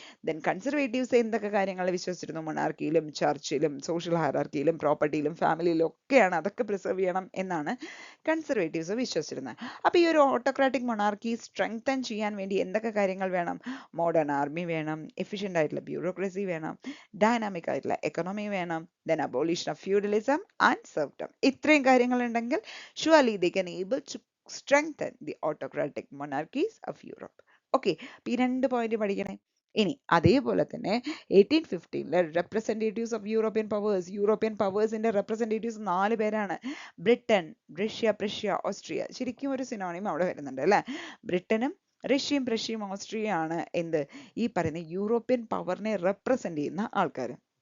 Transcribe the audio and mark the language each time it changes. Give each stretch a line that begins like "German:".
Malayalam: Then Conservatives എന്തൊക്കെ കാര്യങ്ങൾ വിശ്വസിച്ചിരുന്നു? മൊണാർക്കിയിലും, ചർച്ചിലും, സോഷ്യൽ ഹയറാർക്കിയിലും, പ്രോപ്പർട്ടിയിലും, ഫാമിലിയിലും ഒക്കെയാണ്, അതൊക്കെ പ്രിസർവ് ചെയ്യണം എന്നാണ് കൺസർവേറ്റീവ്സ് വിശ്വസിച്ചിരുന്നത്. അപ്പൊ ഈ ഒരു ഓട്ടോക്രാറ്റിക് മൊണാർക്കി സ്ട്രെങ്തൻ ചെയ്യാൻ വേണ്ടി എന്തൊക്കെ കാര്യങ്ങൾ വേണം? മോഡേൺ ആർമി വേണം, എഫിഷ്യൻ്റ് ആയിട്ടുള്ള ബ്യൂറോക്രസി വേണം, ഡൈനാമിക് ആയിട്ടുള്ള എക്കണോമി വേണം,
English: then abolition of feudalism and serfdom.
Malayalam: ഇത്രയും കാര്യങ്ങൾ ഉണ്ടെങ്കിൽ
English: surely they can able to strengthen the autocratic monarchies of Europe.
Malayalam: Okay, ഈ 2 പോയിന്റ് പഠിക്കണേ. ഇനി അതേപോലെ തന്നെ 1815 റെപ്രസെന്റേറ്റീവ്സ് ഓഫ് യൂറോപ്യൻ പവേഴ്സിന്റെ റെപ്രസെന്റേറ്റീവ്സ് 4 പേരാണ്. Britain, Russia, Prussia, Austria. ശരിക്കും ഒരു സിനോണിം അവിടെ വരുന്നുണ്ട്, അല്ലെ? ബ്രിട്ടനും റഷ്യയും, പ്രഷ്യയും, ഓസ്ട്രിയയാണ് എന്ത്? ഈ പറയുന്ന യൂറോപ്യൻ പവറിനെ റെപ്രസെന്റ് ചെയ്യുന്ന ആൾക്കാർ.